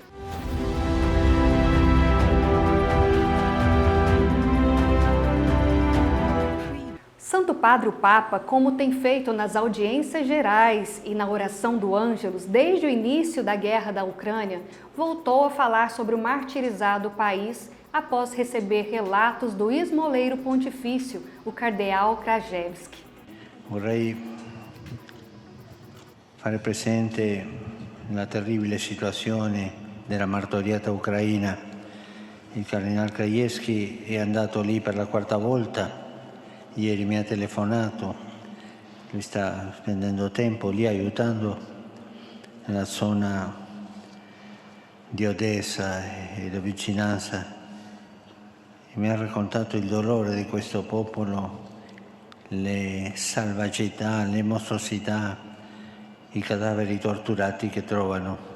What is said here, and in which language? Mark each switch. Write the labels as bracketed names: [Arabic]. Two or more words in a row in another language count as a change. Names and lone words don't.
[Portuguese] Santo Padre o Papa, como tem feito nas audiências gerais e na oração do Ângelus desde o início da guerra da Ucrânia, voltou a falar sobre o martirizado país após receber relatos do esmoleiro pontifício, o cardeal Krajewski. [Italian] Vorrei fare presente la terribile situazione della martoriata Ucraina. Il cardinal Krajewski è andato lì per la quarta volta. Ieri mi ha telefonato, lui sta spendendo tempo lì aiutando nella zona di Odessa e la vicinanza, e mi ha raccontato il dolore di questo popolo, le selvagità, le mostruosità, i cadaveri torturati che trovano.